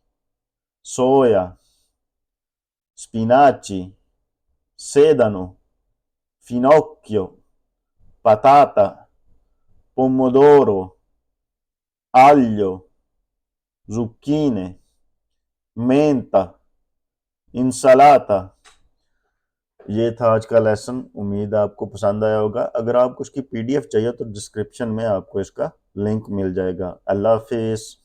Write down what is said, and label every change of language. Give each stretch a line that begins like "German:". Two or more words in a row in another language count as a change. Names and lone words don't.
Italian: soia, spinaci, sedano, finocchio, patata, pomodoro, aglio, zucchine, menta, insalata.
Hindi: ये था आज का लेसन। उम्मीद है आपको पसंद आया होगा। अगर आपको उसकी पीडीएफ चाहिए तो डिस्क्रिप्शन में आपको इसका लिंक मिल जाएगा। अल्लाह हाफिज़।